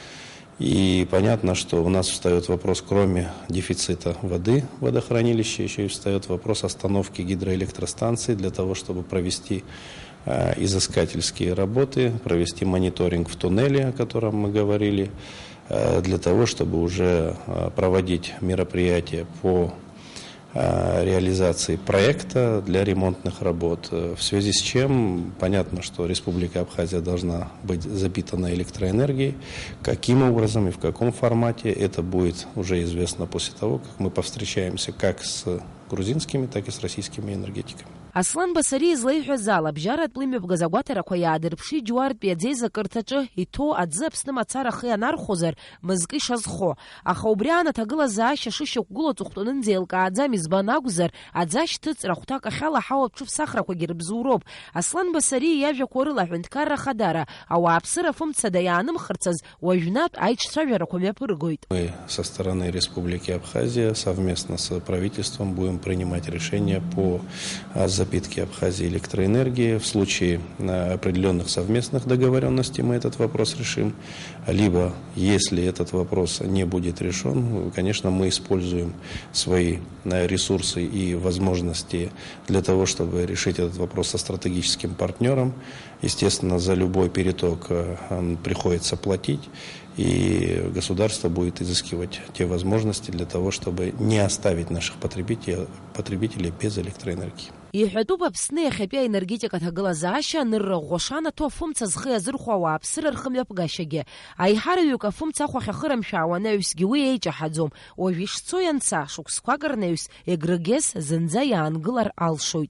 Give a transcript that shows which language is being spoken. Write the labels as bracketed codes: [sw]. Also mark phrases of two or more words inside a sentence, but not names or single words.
[ru] И понятно, что у нас встает вопрос, кроме дефицита воды в водохранилище, еще и встает вопрос остановки гидроэлектростанций для того, чтобы провести изыскательские работы, провести мониторинг в туннеле, о котором мы говорили, для того, чтобы уже проводить мероприятия по реализации проекта для ремонтных работ, в связи с чем понятно, что Республика Абхазия должна быть запитана электроэнергией. Каким образом и в каком формате, это будет уже известно после того, как мы повстречаемся как с грузинскими, так и с российскими энергетиками. [ab] Аслан Басари излеиҳәаз ала абжьаратә лымҩаԥгаз агәаҭарақәа иаадырԥшит Џьуартәи аӡеизакырҭаҿы иҭоу аӡы Аԥсны мацара ахы ианархәозар мызкы ишазхо. Аха убри аан аҭагылазаашьа шышьақәгыло аҵыхәтәанынӡа еилкааӡам избан акәзар, аӡы ашьҭыҵра хәҭак ахьала аҳауа ԥҽыԥсахрақәагьы рыбзоуроуп. Аслан Басари иажәақәа рыла аҳәынҭқарра хадара ауааԥсыра фымцада иаанымхырцаз уажәнатә аиҿцәажәарақәа мҩаԥыргоит. [ru] Мы со стороны Республики Абхазия совместно с правительством будем принимать решения по запитки Абхазии электроэнергии. В случае определенных совместных договоренностей мы этот вопрос решим. Либо, если этот вопрос не будет решен, конечно, мы используем свои ресурсы и возможности для того, чтобы решить этот вопрос со стратегическим партнером. Естественно, за любой переток приходится платить, и государство будет изыскивать те возможности для того, чтобы не оставить наших потребителей без электроэнергии. [ab] Иҳәатәуп Аԥсны иахьатәи аенергетика аҭагылазаашьа анырраӷәӷәаша анаҭо афымца зхы иазырхәо ауааԥсыра рхымҩаԥгашьагьы. Аиҳараҩык афымца ахәахь ахырамшәаауа анаҩсгьы уи еиҷаҳаӡом. Уажә ишцо ианца шықәсқәак рнаҩс Егрыгес зынӡа иаангылар алшоит.